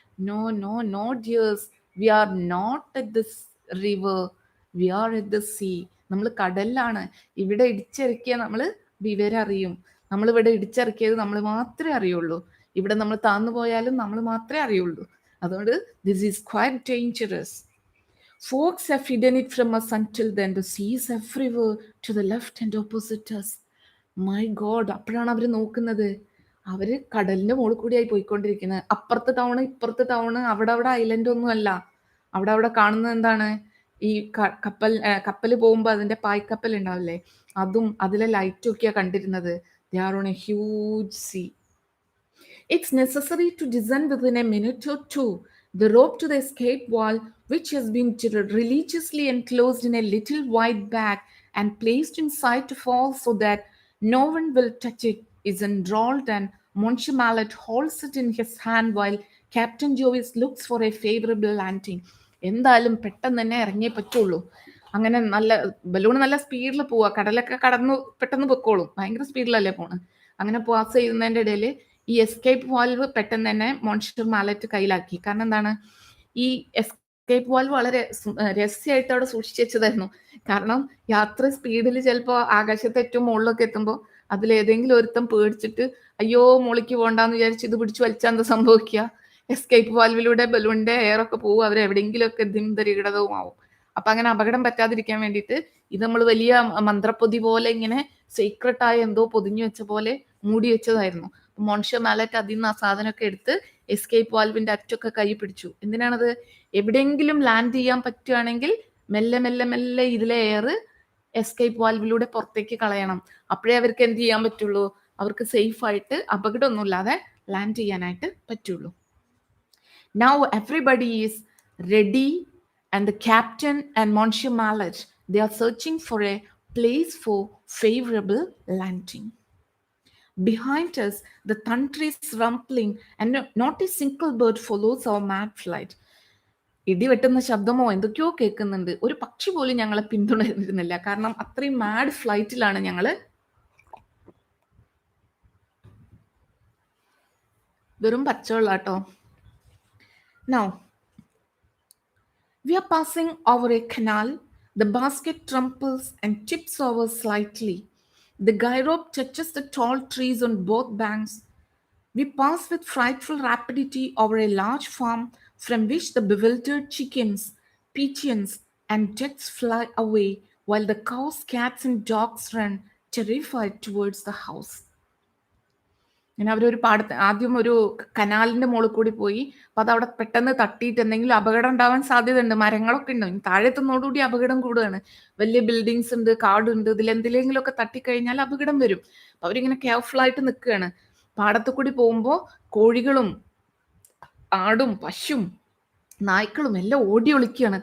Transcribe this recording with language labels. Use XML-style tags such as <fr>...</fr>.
<en>No no no dears, we are not at the river, we are at the sea.</en> <ml>നമ്മൾ കടലിലാണ്. ഇവിടെ ഇടിച്ചിറക്കിയ നമ്മൾ വിവരം അറിയും. നമ്മളിവിടെ ഇടിച്ചിറക്കിയത് നമ്മൾ മാത്രമേ അറിയുള്ളൂ. ഇവിടെ നമ്മൾ താന്നു പോയാലും നമ്മൾ മാത്രമേ അറിയുള്ളൂ.</ml> <en>അതുകൊണ്ട് this is quite dangerous. Folks have hidden it from us until then. The sea is everywhere to the left and opposite us. My God,</en> <ml>അപ്പോഴാണ് അവർ നോക്കുന്നത്. അവര് കടലിന്റെ മുകളിൽ കൂടിയായി പോയിക്കൊണ്ടിരിക്കുന്നത്. അപ്പുറത്ത് ടൗണ്, ഇപ്പുറത്ത് ടൗണ്, അവിടെ അവിടെ ഐലൻഡ് ഒന്നും അല്ല. അവിടെ അവിടെ കാണുന്നത് എന്താണ്? ഈ കപ്പൽ പോകുമ്പോൾ അതിന്റെ പായ്ക്കപ്പൽ ഉണ്ടാവില്ലേ, അതും അതിലെ ലൈറ്റും ഒക്കെയാ കണ്ടിരുന്നത്.</ml> <en>They are on a huge sea. It's necessary to descend within a minute or two. The rope to the escape valve, which has been religiously enclosed in a little white bag and placed inside to fall so that no one will touch it, is unrolled and Monsieur Mallet holds it in his hand while Captain Jovis looks for a favorable landing.</en> <ml>എന്തായാലും പെട്ടെന്ന് തന്നെ ഇറങ്ങിയേ പറ്റുള്ളൂ. അങ്ങനെ നല്ല balloon നല്ല സ്പീഡിൽ പോവാ, കടലൊക്കെ കടന്നു പെട്ടെന്ന് പൊക്കോളും, ഭയങ്കര സ്പീഡിലല്ലേ പോണ്. അങ്ങനെ പാസ് ചെയ്യുന്നതിന്റെ ഇടയിൽ ഈ എസ്കേപ്പ് വാൽവ് പെട്ടെന്ന് തന്നെ മോൺസ്റ്റർ മാലറ്റ് കയ്യിലാക്കി. കാരണം എന്താണ്, ഈ എസ്കേപ്പ് വാൽവ് വളരെ രഹസ്യമായിട്ട് അവിടെ സൂക്ഷിച്ചു വെച്ചതായിരുന്നു. കാരണം യാത്ര സ്പീഡിൽ ചിലപ്പോൾ ആകാശത്ത് ഏറ്റവും മുകളിലൊക്കെ എത്തുമ്പോൾ അതിലേതെങ്കിലും ഒരുത്തം പേടിച്ചിട്ട് അയ്യോ മോളിക്ക് പോകണ്ടെന്ന് വിചാരിച്ച് ഇത് പിടിച്ചു വലിച്ചാൽ എന്താ സംഭവിക്കുക, എസ്കേപ്പ് വാൽവിലൂടെ ബലൂണിന്റെ എയറൊക്കെ പോകും, അവരെവിടെയെങ്കിലുമൊക്കെ ദിംതരികിടതവും ആവും. അപ്പൊ അങ്ങനെ അപകടം പറ്റാതിരിക്കാൻ വേണ്ടിയിട്ട് ഇത് നമ്മൾ വലിയ മന്ത്രപ്പൊതി പോലെ ഇങ്ങനെ സീക്രട്ടായ എന്തോ പൊതിഞ്ഞു വെച്ച പോലെ മൂടി വെച്ചതായിരുന്നു. മോൺഷർ മാലറ്റ് അതിൽ നിന്ന് ആ സാധനമൊക്കെ എടുത്ത് എസ്കേപ്പ് വാൽവിന്റെ അറ്റൊക്കെ കൈ പിടിച്ചു. എന്തിനാണത്? എവിടെയെങ്കിലും ലാൻഡ് ചെയ്യാൻ പറ്റുകയാണെങ്കിൽ മെല്ലെ മെല്ലെ മെല്ലെ ഇതിലെ എയർ എസ്കേപ്പ് വാൽവിലൂടെ പുറത്തേക്ക് കളയണം. അപ്പോഴേ അവർക്ക് എന്ത് ചെയ്യാൻ പറ്റുള്ളൂ, അവർക്ക് സേഫ് ആയിട്ട് അപകടമൊന്നുമില്ലാതെ ലാൻഡ് ചെയ്യാനായിട്ട് പറ്റുള്ളൂ.</ml> <en>Now everybody is ready, and the captain and Monsieur Mallet, they are searching for a place for favorable landing. Behind us, the thunder is rumbling, and not a single bird follows our mad flight.</en> <ml>ഇടിവെട്ടുന്ന ശബ്ദമോ എന്തൊക്കെയോ കേൾക്കുന്നുണ്ട്. ഒരു പക്ഷി പോലും ഞങ്ങളെ പിന്തുടരുന്നില്ല. കാരണം അത്രയും mad ഫ്ലൈറ്റിലാണ് ഞങ്ങൾ. വെറും പച്ചവെള്ളാട്ടോ.</ml> <en>Now, we are passing over a canal. The basket trembles and tips over slightly. The guy rope touches the tall trees on both banks. We pass with frightful rapidity over a large farm from which the bewildered chickens, pigeons, and ducks fly away while the cows, cats, and dogs run terrified towards the house.</en> <ml>അങ്ങനെ അവരൊരു പാടത്ത് ആദ്യം ഒരു കനാലിന്റെ മുകളിൽ കൂടി പോയി. അപ്പൊ അതവിടെ പെട്ടെന്ന് തട്ടിയിട്ട് എന്തെങ്കിലും അപകടം ഉണ്ടാവാൻ സാധ്യതയുണ്ട്. മരങ്ങളൊക്കെ ഉണ്ട്, താഴെത്തുന്നതോടുകൂടി അപകടം കൂടുകയാണ്. വലിയ ബിൽഡിങ്സ് ഉണ്ട്, കാടുണ്ട്, ഇതിലെന്തിലെങ്കിലും ഒക്കെ തട്ടിക്കഴിഞ്ഞാൽ അപകടം വരും. അപ്പൊ അവരിങ്ങനെ കെയർഫുൾ ആയിട്ട് നിൽക്കുകയാണ്. പാടത്തു കൂടി പോകുമ്പോൾ കോഴികളും ആടും പശുവും നായ്ക്കളും എല്ലാം ഓടി ഒളിക്കുകയാണ്.</ml>